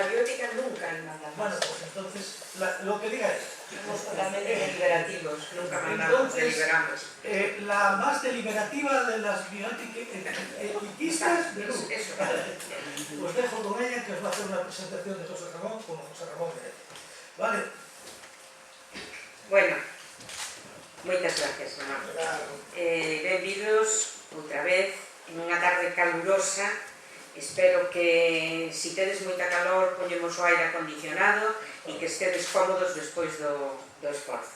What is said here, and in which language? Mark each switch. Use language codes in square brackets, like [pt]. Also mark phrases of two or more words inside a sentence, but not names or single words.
[es] en la biótica nunca hay manda Bueno, más. pues entonces, lo que diga es... Somos totalmente deliberativos, nunca mandamos, deliberamos. La más deliberativa de las bioéticas del mundo. Eso. Os dejo con ella, que os va a hacer una presentación de José Ramón, como José Ramón merece. Vale. [gl] Bueno, moitas gracias, Ramón. Benvidos outra vez en unha tarde calurosa. Espero que, si tedes moita calor, poñemos o aire acondicionado e que estedes cómodos despois do esforzo.